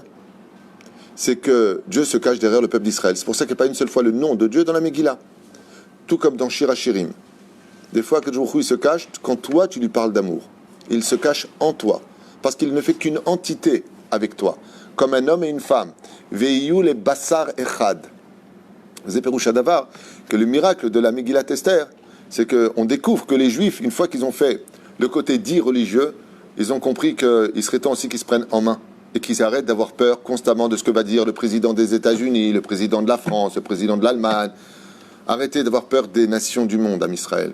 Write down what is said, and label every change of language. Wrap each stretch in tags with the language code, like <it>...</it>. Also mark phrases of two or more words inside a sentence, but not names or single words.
<fr>C'est que Dieu se cache derrière le peuple d'Israël. C'est pour ça qu'il n'y a pas une seule fois le nom de Dieu dans la Megillah. Tout comme dans Shir HaShirim. Des fois,</fr> <he>הקדוש ברוך הוא,</he> <fr>il se cache quand toi, tu lui parles d'amour. Il se cache en toi. Parce qu'il ne fait qu'une entité avec toi. Comme un homme et une femme.</fr> <he>והיו לבשר אחד. זה פירוש הדבר,</he> <fr>que le miracle de la Megillat Esther, c'est qu'on découvre que les Juifs, une fois qu'ils ont fait le côté dit religieux, ils ont compris qu'il serait temps aussi qu'ils se prennent en main et qu'ils arrêtent d'avoir peur constamment de ce que va dire le président des États-Unis, le président de la France, le président de l'Allemagne. Arrêtez d'avoir peur des nations du monde, à Israël.</fr>